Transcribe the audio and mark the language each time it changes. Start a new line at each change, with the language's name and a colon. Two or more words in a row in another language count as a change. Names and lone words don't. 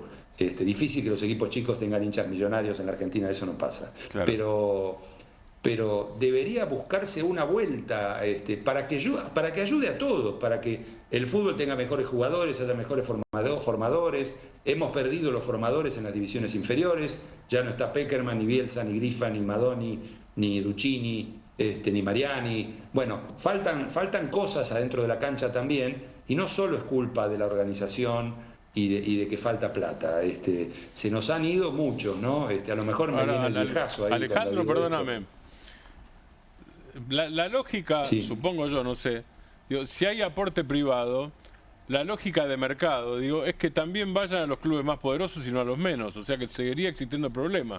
Spanish: Difícil que los equipos chicos tengan hinchas millonarios en la Argentina, eso no pasa. Claro. Pero debería buscarse una vuelta para que ayude a todos, para que el fútbol tenga mejores jugadores, haya mejores formadores. Hemos perdido los formadores en las divisiones inferiores, ya no está Peckerman, ni Bielsa, ni Grifa, ni Madoni, ni Duccini, ni Mariani. Bueno, faltan cosas adentro de la cancha también, y no solo es culpa de la organización y de que falta plata. Se nos han ido muchos, ¿no? A lo mejor me viene el viejazo ahí. Alejandro, perdóname. La lógica, supongo yo, no sé, digo, si hay aporte privado, la lógica de mercado, digo, es que también vayan a los clubes más poderosos y no a los menos, o sea que seguiría existiendo problema.